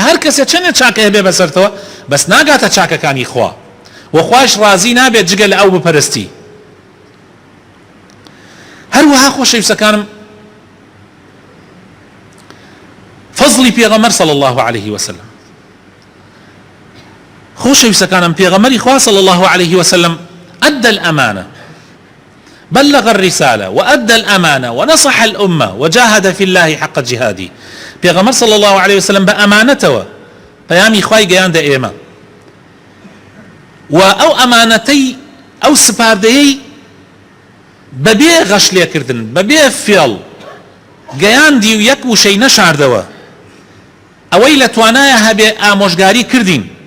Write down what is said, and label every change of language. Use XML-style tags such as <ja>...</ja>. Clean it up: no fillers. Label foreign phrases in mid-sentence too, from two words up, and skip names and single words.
<ckb>هەر کەسێک چەندێک چاکە بێ بەسەرتەوە بەس ناگاتە چاکەکانی خوا و خوایش ڕازی نابێت جگە لە ئەو بپەرستی. هەروەها خۆشەویستەکانم فەزڵی پێغەمبەر</ckb> <ar>صلی الله عليه وسلم،</ar> <ckb>خۆشەویستەکانم پێغەمبەری خوا</ckb> <ar>صلی الله عليه وسلم أدى الأمانة بلغ الرسالة وأدى الأمانة ونصح الأمة وجاهد في الله حق جهاده.</ar> <ckb>پێغەمبەر</ckb> <ar>صلی الله عليه وسلم</ar> <ckb>بە ئەمانەتەوە پەیامی خوای گەیاندە ئێمە و ئەو ئەمانەتەی ئەو سپاردەیەی بەبێ غەشلێکردن بەبێ فێڵ گەیاندی و یەک وشەی نەشاردەوە ئەوەی لە توانایە هەبێ ئامۆژگاری کردین</ckb>